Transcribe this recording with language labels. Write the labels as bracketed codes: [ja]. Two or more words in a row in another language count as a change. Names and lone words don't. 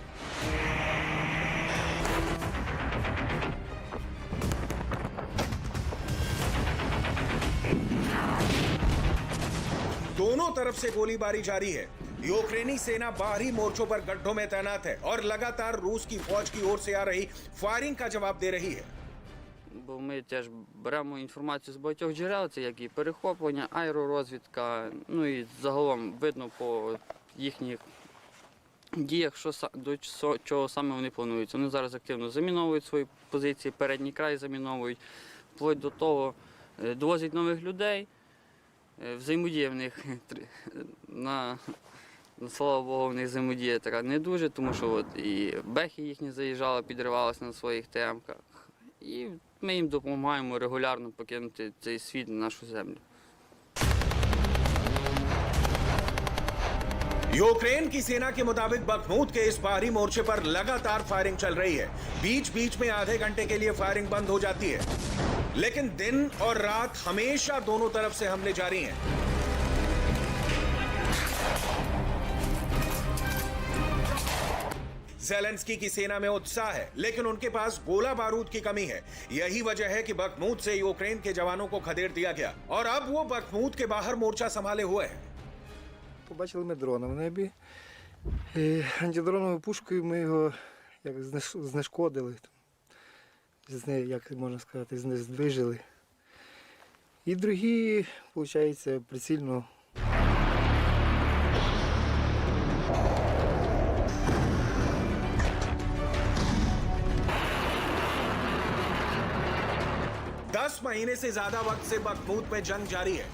[hi] दोनों तरफ से गोलीबारी जारी है। यूक्रेनी सेना बाहरी मोर्चों पर गड्ढों में तैनात है और लगातार रूस की फौज की ओर से आ रही फायरिंग का जवाब दे रही है। [uk] Бо ми теж беремо інформацію з багатьох джерел, це як і перехоплення, аеророзвідка, ну і загалом видно по їхніх діях, до чого саме вони планують. Вони зараз активно заміновують свої позиції, передній край заміновують, вплоть до того довозять нових людей, взаємодія в них, слава Богу, в них взаємодія така не дуже, тому що от і бехи їхні заїжджали, підривалися на своїх ТМ-ках. І ми їм допомагаємо регулярно покинути цей світ на нашу землю. [hi] यूक्रेन की सेना के मुताबिक बखमूत के इस बाहरी मोर्चे पर लगातार फायरिंग चल रही है। बीच बीच में आधे घंटे के लिए फायरिंग बंद हो जाती है, लेकिन दिन और रात हमेशा दोनों तरफ से हमले जारी हैं। ज़ेलेंस्की की सेना में उत्साह है, लेकिन उनके पास गोला बारूद की कमी है। यही वजह है कि बखमूत से यूक्रेन के जवानों को खदेड़ दिया गया और अब वो बखमूत के बाहर मोर्चा संभाले हुए हैं। [uk] Побачили ми дрона в небі. І антидроновою пушкою ми його як знешкодили, як можна сказати, знижили. І другі, виходить, прицільно. [hi] 10 महीने से ज्यादा वक्त से बखमूत में जंग जारी है।